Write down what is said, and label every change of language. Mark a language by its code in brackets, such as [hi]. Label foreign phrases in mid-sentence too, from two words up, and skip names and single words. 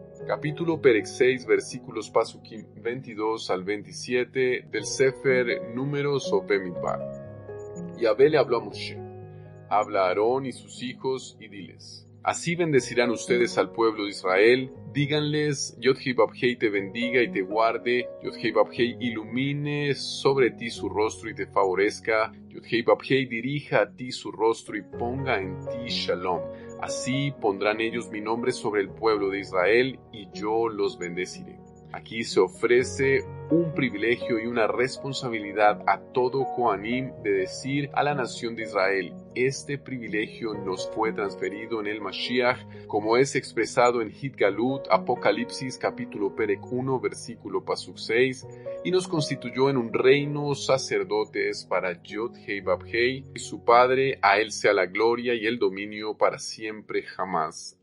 [es] Capítulo Perec 6, versículos Pasukim 22 al 27 del Sefer Números o Bemidbar. Yahvé le habló a Moshe: habla a Aarón y sus hijos y diles: Así bendecirán ustedes al pueblo de Israel. Díganles, Yod-Heh-Vav-Heh te bendiga y te guarde. Yod-Heh-Vav-Heh ilumine sobre ti su rostro y te favorezca. Yod-Heh-Vav-Heh dirija a ti su rostro y ponga en ti Shalom. Así pondrán ellos mi nombre sobre el pueblo de Israel y yo los bendeciré. Aquí se ofrece un privilegio y una responsabilidad a todo Kohanim de decir a la nación de Israel: este privilegio nos fue transferido en el Mashiach, como es expresado en Hitgalut, Apocalipsis capítulo Perek 1, versículo Pasuk 6, y nos constituyó en un reino sacerdotes para Yod-Heh-Vav-Heh y su Padre, a él sea la gloria y el dominio para siempre jamás.